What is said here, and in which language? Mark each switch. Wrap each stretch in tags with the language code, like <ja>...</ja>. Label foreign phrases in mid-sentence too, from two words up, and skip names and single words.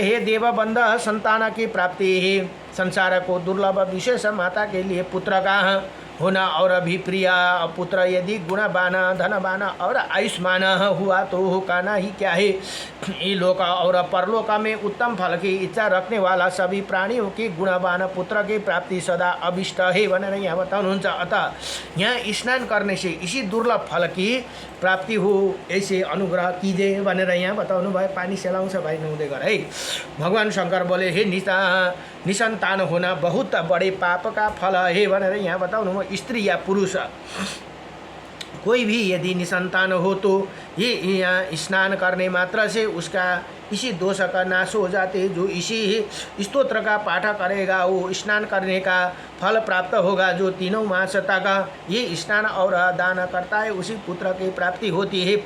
<hi>हे देवबंध, संतान की प्राप्ति है। संसार को दुर्लभ विशेष माता के लिए पुत्र का होना और भी प्रिय पुत्र यदि गुणवान, धनवान और आयुष्मान हुआ तो कहना ही क्या है। ये लोक और परलोक में उत्तम फल की इच्छा रखने वाला सभी प्राणियों की गुणवान पुत्र की प्राप्ति सदा अभिष्ट है</hi> <ne>भनेर यहाँ बताउनुहुन्छ।</ne> <hi>अतः यहाँ स्नान करने से इसी दुर्लभ फल की प्राप्ति हो, ऐसे अनुग्रह कीजिए</hi> <ne>भनेर यहाँ बताउनु भयो। पानी सेलाउँछ भाइ, नुहाउँदै गर है।</ne> <hi>भगवान शंकर बोले, हे निसंतान होना बहुत बड़े पाप का फल है</hi> <ne>भनेर यहाँ बताउनु भयो।</ne> <hi>स्त्री या पुरुष कोई भी यदि निसंतान हो तो ये यहाँ स्नान करने मात्र से उसका इसी दोष का नाश हो जाते हैं। जो इसी स्तोत्र का पाठ करेगा वो स्नान करने का फल प्राप्त होगा। जो तीनों मास तक ये स्नान और दान करता है उसी पुत्र की प्राप्ति होती है।</hi>